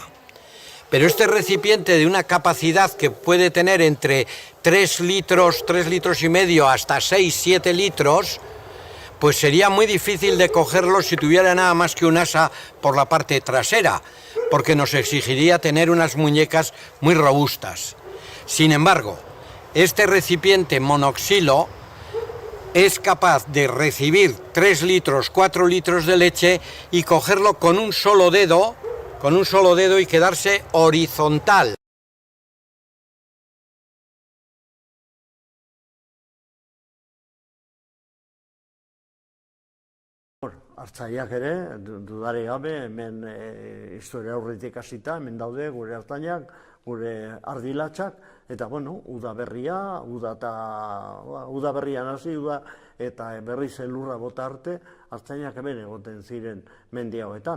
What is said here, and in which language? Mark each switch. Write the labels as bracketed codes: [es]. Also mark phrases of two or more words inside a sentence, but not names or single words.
[es] Pero este recipiente de una capacidad que puede tener entre 3 litros, 3 litros y medio hasta 6, 7 litros, pues sería muy difícil de cogerlo si tuviera nada más que un asa por la parte trasera, porque nos exigiría tener unas muñecas muy robustas. Sin embargo, este recipiente monoxilo es capaz de recibir 3 litros, 4 litros de leche y cogerlo con un solo dedo y quedarse horizontal. [eu] Artzainak ere, dudari gabe, hemen historia aurretik hasita, hemen daude gure artzainak, gure ardilatxak, eta bueno, udaberrian hasi, eta berriz elurra bota arte, artzainak hemen egoten ziren mendi hauetan.